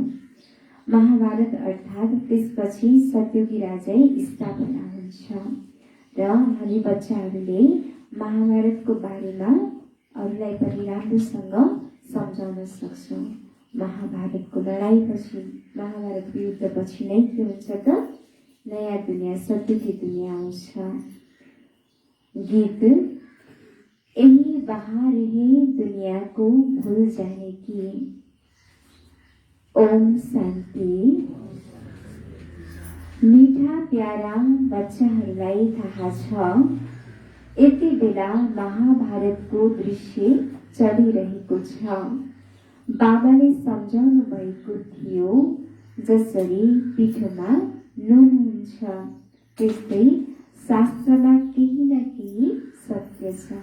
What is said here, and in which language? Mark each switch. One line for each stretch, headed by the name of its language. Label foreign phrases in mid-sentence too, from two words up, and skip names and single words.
Nepali: महाभारत अर्थात त्यसपछि सत्युगी राजाई स्थापना हुन्छ र हामी बच्चाहरूले महाभारतको बारेमा अरूलाई पनि राम्रोसँग सम्झाउन सक्छौँ। महाभारतको लडाईँपछि, महाभारतको युद्धपछि नै के हुन्छ त नयाँ दुनियाँ, सत्युगी दुनियाँ आउँछ।
Hindi: गीत यही बहार है दुनिया को भूल जाने की।
Nepali: ओम शान्ति।
Hindi: मीठा प्यारा
Nepali: बच्चाहरूलाई थाहा छ यति बेला महाभारतको दृश्य चलिरहेको छ। बाबाले सम्झाउनु भएको थियो जसरी पिठोमा नुन हुन्छ त्यस्तै शास्त्रमा केही न केही सत्य छ।